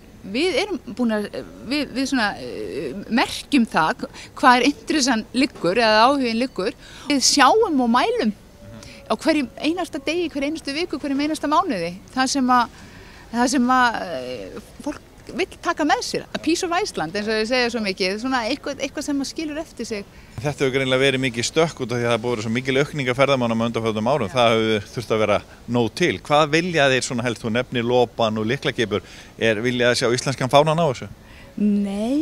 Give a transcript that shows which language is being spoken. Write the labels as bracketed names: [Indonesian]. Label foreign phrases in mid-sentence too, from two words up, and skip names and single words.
[Icelandic] Við erum búin að, við svona merkjum það hvað interessan liggur eða áhugin liggur. Við sjáum og mælum á hverjum einasta degi, hverju einastu viku, hverjum einasta mánuði. Það sem að fólk vill taka með sér, [English] a piece of Iceland [Icelandic] eins og þau segja svo mikið, svona eitthvað sem að skilur eftir sig. Þetta hefur greinilega verið mikið stökk út af því að það búið svo mikil aukning af ferðamönnum á undanförnum árum. Það hefur þurft að vera nóg til. Hvað vilja þeir svona helst? Þú nefnir lopan og lyklakipur. Vilja þeir sjá íslenskan fánan á þessu? Nei,